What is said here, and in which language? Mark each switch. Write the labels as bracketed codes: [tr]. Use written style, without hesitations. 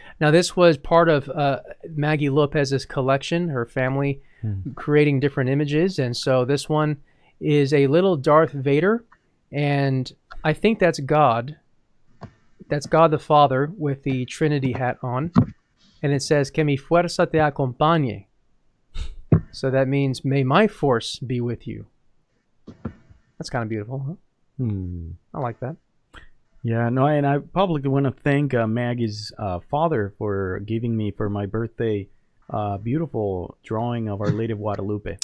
[en] Now, this was part of Maggie Lopez's collection, her family creating different images. And so this one is a little Darth Vader. And I think that's God. That's God the Father with the Trinity hat on. And it says, [es] que mi fuerza te acompañe. [en] So that means, may my force be with you. That's kind of beautiful, huh? I like that. Yeah, no, and I publicly want to thank Maggie's father for giving me for my birthday beautiful drawing of Our Lady of Guadalupe.